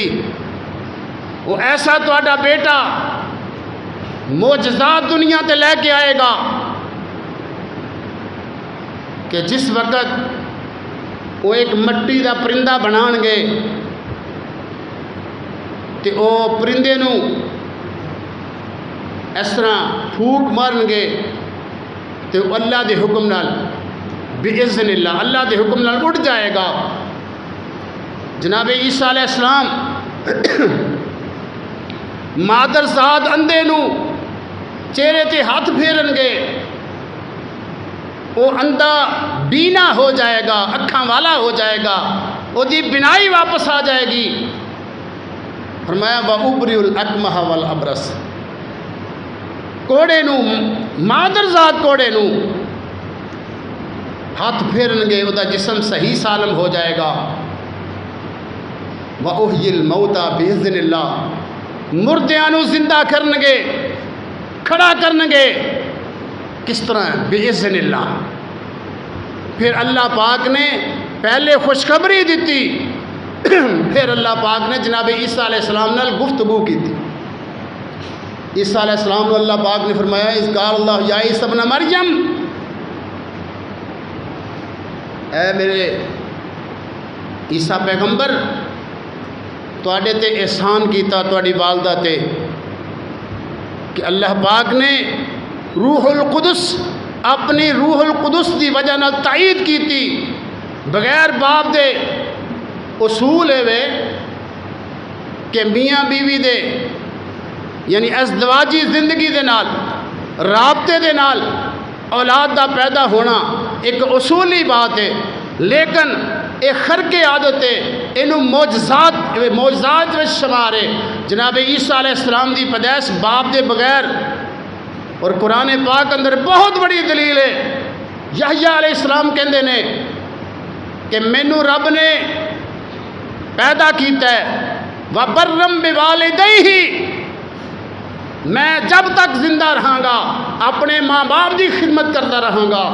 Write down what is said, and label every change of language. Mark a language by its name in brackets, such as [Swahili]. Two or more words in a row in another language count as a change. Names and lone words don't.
[Punjabi] وہ ایسا تہاڈا بیٹا معجزات دنیا تے لے کے آئے گا کہ جس وقت وہ ایک مٹی دا پرندہ بنان گے تے او پرندے نو اس طرح پھوک مارن گے تے وہ اللہ دے حکم نال [Arabic] بِإِذْنِ اللہ، [Punjabi] اللہ دے حکم نال اڑ جائے گا۔ جناب عیسیٰ [Arabic] علیہ السلام [Punjabi] مادر زاد اندھے نو چہرے تے ہاتھ پھیرن گے، وہ اندھا بینا ہو جائے گا، اکھاں والا ہو جائے گا، وہ دی بینائی واپس آ جائے گی۔ فرمایا [Arabic] وَأُبْرِئُ الْأَكْمَحَ وَالْأَبْرَصَ، [Punjabi] کوڑے نو مادر ذات کوڑے نو ہاتھ پھیرن گے، وہ دا جسم صحیح سالم ہو جائے گا۔ [Arabic] وَأُحْيِي الْمَوْتَى بِإِذْنِ اللَّهِ، [Punjabi] مردیاں نو زندہ کرن گے، کھڑا کرن گے، کس طرح؟ [Arabic] بِإِذْنِ اللَّهِ۔ [Punjabi] پھر اللہ پاک نے پہلے خوشخبری دیتی، پھر اللہ پاک نے جناب عیسیٰ [Arabic] علیہ السلام [Punjabi] نال گفتگو کی تھی۔ عیسیٰ [Arabic] علیہ السلام [Punjabi] اللہ پاک نے فرمایا [Arabic] اذ قال اللہ یا عیسیٰ ابن مریم، [Punjabi] اے میرے عیسیٰ پیغمبر تواڈے تے احسان کیتا تواڈی والدہ تے کہ اللہ پاک نے روح القدس، اپنی روح القدس دی وجہ نال تائید کیتی، بغیر باپ دے اصول ہے وے کہ میاں بیوی دے یعنی ازدواجی زندگی دے نال، رابطے دے نال اولاد دا پیدا ہونا ایک اصولی بات ہے، لیکن ایک خرق عادت ہے، انہوں معجزات میں شمار ہے۔ جناب عیسیٰ [Arabic] علیہ السلام [Punjabi] دی پیدائش باپ دے بغیر، اور قرآن پاک اندر بہت بڑی دلیل ہے۔ یحییٰ [Arabic] علیہ السلام [Punjabi] کہندے نے کہ مینوں رب نے پیدا کیتا ہے [Arabic] وَبَرًّا بِوَالِدَيْهِ، [Punjabi] میں جب تک زندہ رہاں گا اپنے ماں باپ دی خدمت کرتا رہاں گا۔